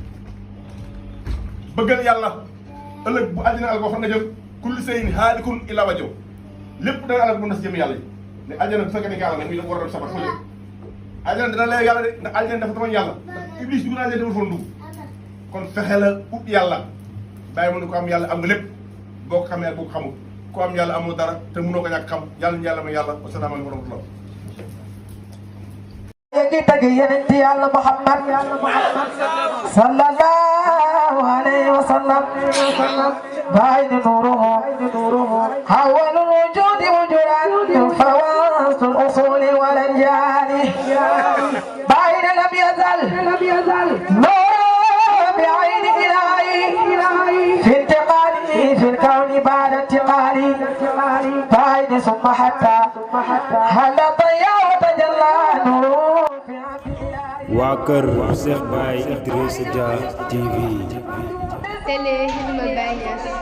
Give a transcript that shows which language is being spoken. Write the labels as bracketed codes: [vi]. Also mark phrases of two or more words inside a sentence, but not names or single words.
[wo] ngay tombé loo xam ne yaa gën bëggal yàlla ëllëg bu àddina al ko fan nga jëm [ar] كل شيء هالك إلا وجهه [wo] lépp dana alal mën na si jëm yàlla yi ne àjjana bu fekkee ne yàlla nag muy war a dem safar fa jëm àjjana dina lay yàlla de ndax àjjana dafa tamoon yàlla ndax iblis dugg naa àjjana demul foon dugg kon fexe la ut yàlla bàyyi mu ne ko am yàlla am nga lépp boo ko xamee ak boo ko xamul ko am yàlla amoo dara te mënoo ko ñàkk xam yàlla ñu yàlla may yàlla [ar] والسلام عليكم ورحمة الله [wo] yéegi tagg yeneen ci yàlla [ar] Muhammad صلى الله عليه وسلم باين نوره حول الوجود وجودا فواصل الأصول والأنجال باين لم يزل نور بعين إلهي في انتقاله في الكون بعد انتقالي باين ثم حتى هل طيا وتجلى نوره في عبد الله [wo] waa kër Cheikh Baye Idrissa Dia TV. Télé Hilma Baye